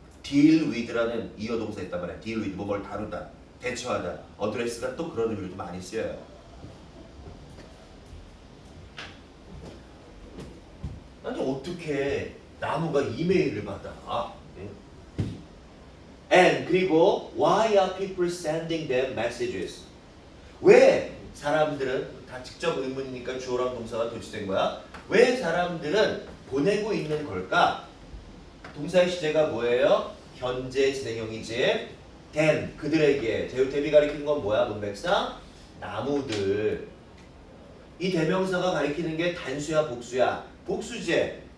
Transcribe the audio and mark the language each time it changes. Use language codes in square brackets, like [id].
[ko] deal with라는 이어 동사 있단 말이야. deal with 뭐뭘 다루다, 대처하다. 어드레스가 또 그런 의미로도 많이 쓰여요. 아니 어떻게 나무가 이메일을 받아? [en] And [ko] 그리고 [en] why are people sending them messages? [ko] 왜 사람들은 다 직접 의문이니까 주어랑 동사가 도치된 거야. 왜 사람들은 보내고 있는 걸까? 동사의 시제가 뭐예요? 현재 진행형이지. then 그들에게 대비 가리키는 건 뭐야? 문맥상 나무들. 이 대명사가 가리키는 게 단수야 복수야? 복수제.